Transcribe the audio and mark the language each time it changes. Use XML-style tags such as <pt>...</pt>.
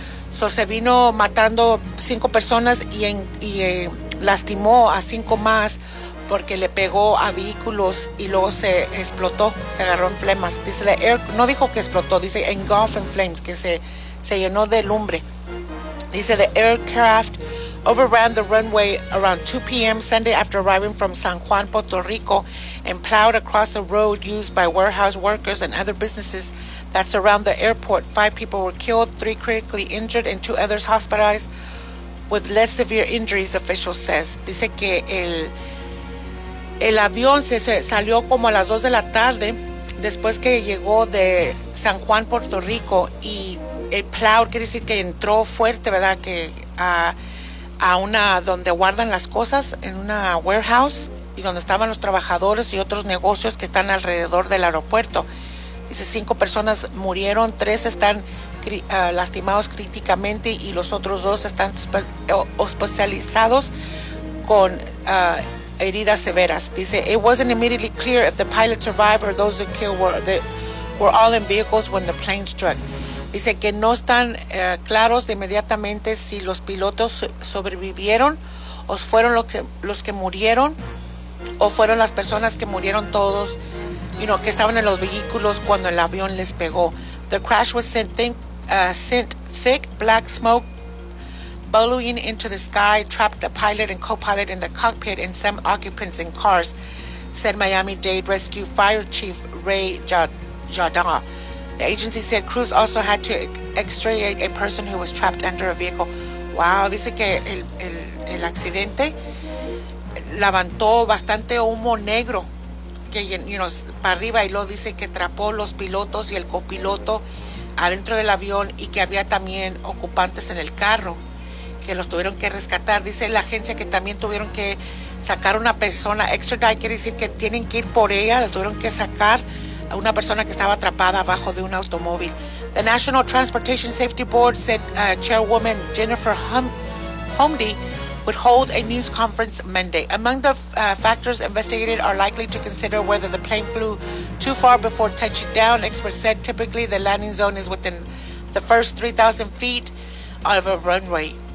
<es>So se vino matando 5 personas y lastimó a 5 más, porque le pegó a vehículos y luego se explotó, se agarró en flemas. Dice, no dijo que explotó, dice</es> <en>engulfed in flames,</en> <es>que se llenó de lumbre.</es> <en>Dice, the aircraft overran the runway around 2 p.m. Sunday after arriving from San Juan, Puerto Rico, and plowed across a road used by warehouse workers and other businesses that surround the airport. 5 people were killed, 3 critically injured, and 2 others hospitalized with less severe injuries, official says.</en> <es>Dice que el avión se salió como a las 2 de la tarde después que llegó de San Juan, Puerto Rico, y el plow quiere decir que entró fuerte, ¿verdad?, que a una donde guardan las cosas, en una warehouse, y donde estaban los trabajadores y otros negocios que están alrededor del aeropuerto. Dice, 5 personas murieron, 3 están lastimados críticamente y los otros 2 están hospitalizados con heridas severas.</es> <en>Dice, it wasn't immediately clear if the pilot survived or those who killed were all in vehicles when the plane struck.</en> <es>Dice que no están claros de inmediatamente si los pilotos sobrevivieron o fueron los que murieron, o fueron las personas que murieron todos, que estaban en los vehículos cuando el avión les pegó.</es> <en>The crash was sent thick black smoke bubbling into the sky, trapped the pilot and co-pilot in the cockpit and some occupants in cars, said Miami-Dade Rescue Fire Chief Ray Jardin. The agency said crews also had to extricate a person who was trapped under a vehicle.</en> <es>Wow, dice que el accidente levantó bastante humo negro que para arriba, y luego dice que atrapó los pilotos y el copiloto adentro del avión, y que había también ocupantes en el carro. que los tuvieron que rescatar. Dice la agencia que también tuvieron que sacar una persona, extradite, quiere decir que tienen que ir por ella, la tuvieron que sacar a una persona que estaba atrapada abajo de un automóvil.</es> <en>The National Transportation Safety Board said Chairwoman Jennifer Homdy would hold a news conference Monday. Among the factors investigated are likely to consider whether the plane flew too far before touching down. Experts said typically the landing zone is within the first 3,000 feet of a runway.</en>